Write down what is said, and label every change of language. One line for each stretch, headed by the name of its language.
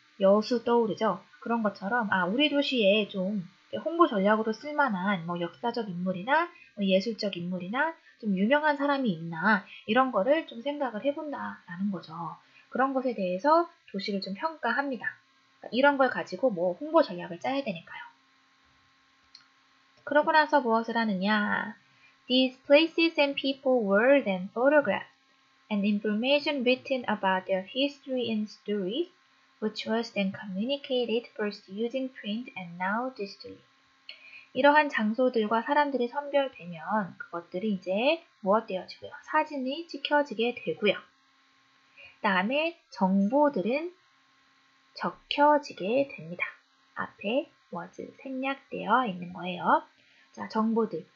Korean: 여수 떠오르죠? 그런 것처럼 우리 도시에 좀 홍보 전략으로 쓸만한 역사적 인물이나 예술적 인물이나 좀 유명한 사람이 있나 이런 거를 좀 생각을 해본다라는 거죠. 그런 것에 대해서 도시를 좀 평가합니다. 그러니까 이런 걸 가지고 홍보 전략을 짜야 되니까요. 그러고 나서 무엇을 하느냐?
English: These places and people were then photographed, and information written about their history and stories, which was then communicated first using print and now digitally.
Korean: 이러한 장소들과 사람들이 선별되면 그것들이 이제 무엇 되어지고요? 사진이 찍혀지게 되고요. 다음에 정보들은 적혀지게 됩니다. 앞에 was 생략되어 있는 거예요. 자, 정보들.